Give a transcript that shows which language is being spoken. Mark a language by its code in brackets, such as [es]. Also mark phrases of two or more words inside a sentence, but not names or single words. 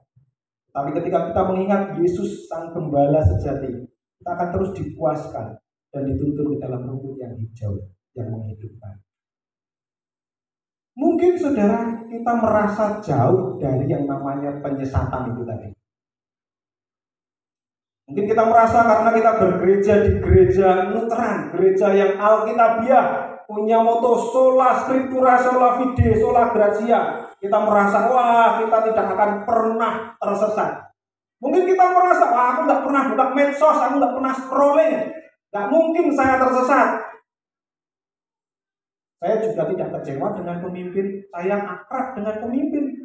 [id] Tapi ketika kita mengingat Yesus Sang Gembala sejati, kita akan terus dipuaskan dan dituntun ke dalam rumput yang hijau yang menghidupkan. Mungkin saudara kita merasa jauh dari yang namanya penyesatan itu tadi. Mungkin kita merasa karena kita bergereja di gereja Lutheran, gereja yang Alkitabiah, punya moto [la] sola scriptura, sola fide, sola gratia. [id] Kita merasa, wah, kita tidak akan pernah tersesat. Mungkin kita merasa, wah, aku nggak pernah buka medsos, aku nggak pernah scrolling, nggak mungkin saya tersesat. Saya juga tidak kecewa dengan pemimpin, saya akrab dengan pemimpin.